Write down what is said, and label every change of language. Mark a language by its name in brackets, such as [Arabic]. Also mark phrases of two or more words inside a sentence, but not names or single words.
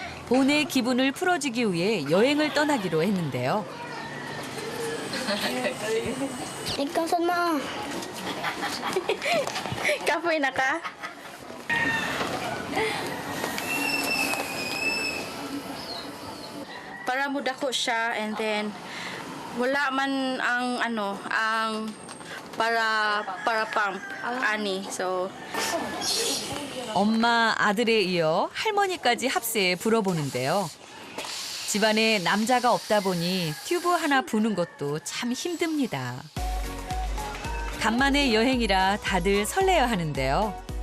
[Korean] 본의 기분을 풀어주기 위해 여행을 떠나기로 했는데요. [Cebuano] Ikaw sana. Kapoy na ka? Para mo dako siya [English] and then [Cebuano] wala man ang para pump ani. So [Korean] 엄마, 아들에 이어 할머니까지 합세해 불어보는데요. 집안에 남자가 없다 보니 튜브 하나 부는 것도 참 힘듭니다. 간만에 여행이라 다들 설레어 하는데요.